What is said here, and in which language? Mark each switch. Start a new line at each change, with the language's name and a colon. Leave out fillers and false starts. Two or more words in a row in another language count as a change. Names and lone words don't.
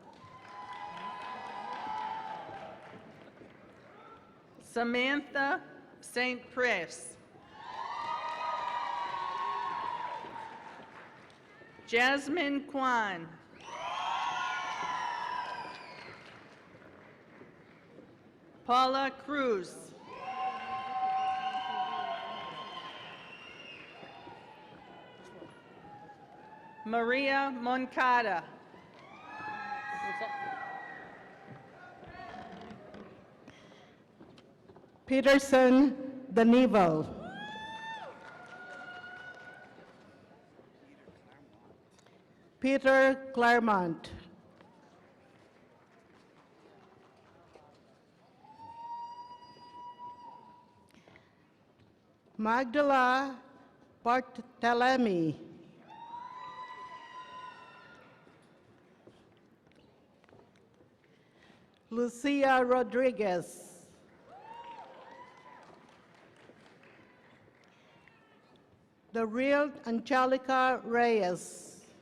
English: Samantha St. Press. Jasmine Kwan. Paula Cruz. Maria Moncada. Peterson Danival. Peter Claremont. Magdala Bartolome. Lucia Rodriguez. The real Angelica Reyes.